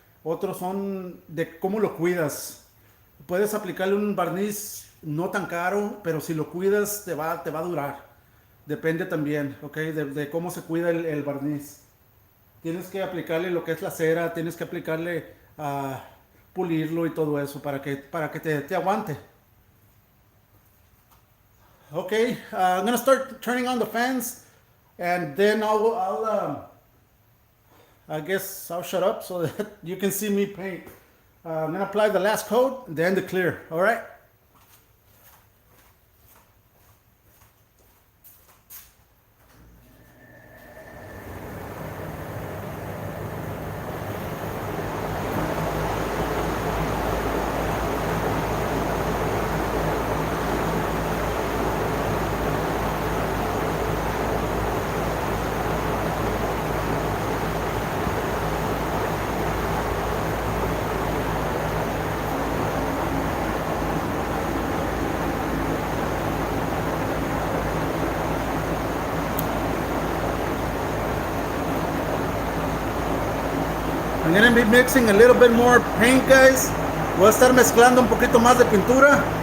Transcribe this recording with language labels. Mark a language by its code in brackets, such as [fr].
[es] Otros son de cómo lo cuidas. Puedes aplicarle un barniz no tan caro, pero si lo cuidas te va a durar. Depende también, ¿ok? De cómo se cuida el barniz. Tienes que aplicarle lo que es la cera, tienes que aplicarle pulirlo y todo eso para que te aguante. [en] Okay, I'm gonna start turning on the fans, and then I guess I'll shut up so that you can see me paint. I'm gonna apply the last coat, then the clear. All right. I'm gonna be mixing a little bit more paint, guys. [es] Voy a estar mezclando un poquito más de pintura.